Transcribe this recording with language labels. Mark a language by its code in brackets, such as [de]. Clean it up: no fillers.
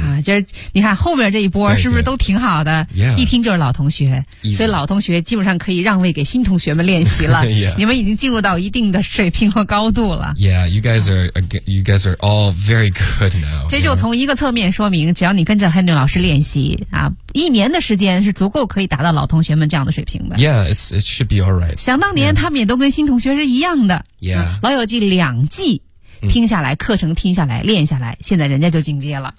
[zh] 啊，就是你看后面这一波是不是都挺好的 [en] yeah, [zh] 一听就是老同学、 [en] easy. [zh] 所以老同学基本上可以让位给新同学们练习了 [en] yeah. [zh] 你们已经进入到一定的水平和高度了 [en] Yeah, you guys are all very good now [zh] 这就从一个侧面说明只要你跟着 Hendon 老师练习啊，一年的时间是足够可以达到老同学们这样的水平的 [en] Yeah, it should be alright [zh] 想当年、他们也都跟新同学是一样的 [en] Yeah、 [zh] 老友记两季听下来课程听下来练下来现在人家就进阶了